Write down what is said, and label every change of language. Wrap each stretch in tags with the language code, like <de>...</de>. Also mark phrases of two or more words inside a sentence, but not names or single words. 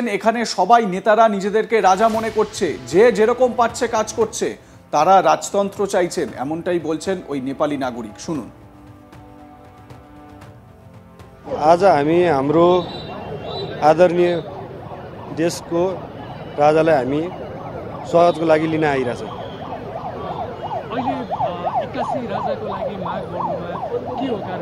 <bn>এখানে সবাই নেতারা নিজেদেরকে রাজা মনে করছে, যে যেরকম পাচ্ছে কাজ করছে, তারা রাজতন্ত্র চাইছেন, এমনটাই বলছেন ওই নেপালি नागरिक। শুনুন।</bn> <ne>आज हामी हाम्रो आदरणीय देशको राजालाई हामी स्वागतको लागि लिन आइरहेछौँ। अहिले 81 राजाको लागि माग गर्नुमा के हो कारण?</ne>